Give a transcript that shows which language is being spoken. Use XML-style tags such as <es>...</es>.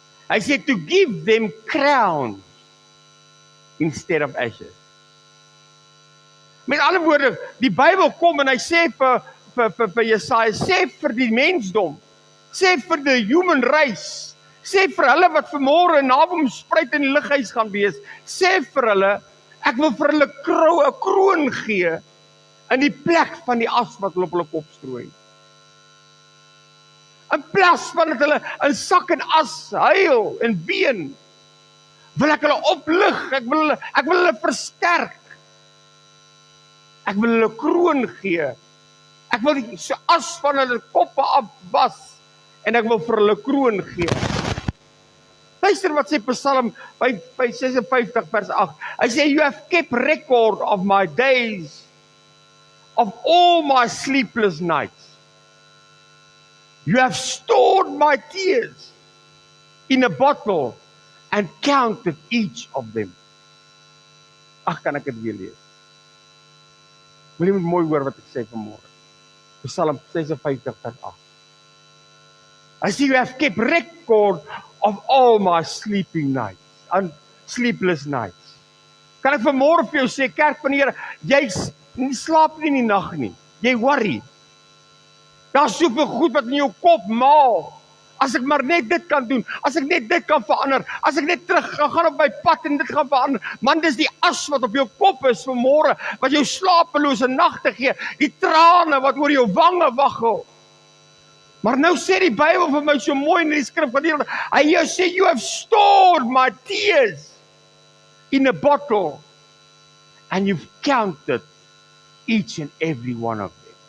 <af>Hy sê,</af> <en>to give them crowns instead of ashes.</en> <af>Met ander woorde, die Bybel kom en hy sê vir Jesaja, sê vir die mensdom, sê vir die</af> <en>human race,</en> <af>sê vir hulle wat vanmôre naby hom spruit in die lighuis gaan wees, sê vir hulle, ek wil vir hulle 'n kroon gee, in die plek van die as wat hulle op hulle kop strooi. In plaas van dat hulle in sak en as huil en ween, wil ek hulle oplig, ek wil hulle versterk. Ek wil hulle kroon gee. Ek wil die as van hulle koppe afwas, en ek wil vir hulle kroon gee. Luister wat sê Psalm 56 vers 8.</af> <en>Hy sê, you have kept record of my days, of all my sleepless nights. You have stored my tears in a bottle and counted each of them.</en> <af>Ag, kan ek dit weer lees? Wil jy moet mooi hoor wat ek sê vanmôre? Psalm 56 vers 8.</af> <en>I see you have kept record of all my sleeping nights and sleepless nights.</en> <af>Kan ek vanmôre vir jou sê, kerk van die Here, jy slaap nie in die nag nie. Jy</af> <en>worry.</en> <af>Daar's soveel goed wat in jou kop maal. As ek maar net dit kan doen, as ek net dit kan verander, as ek net terug gaan op my pad en dit gaan verander. Man, dis die as wat op jou kop is vanmôre, wat jou slapelose nagte gee, die trane wat oor jou wange waggel. Maar nou sê die Bybel vir my so mooi in die skrif, hy sê,</af> <en>you have stored my tears in a bottle, and you've counted each and every one of them.</en>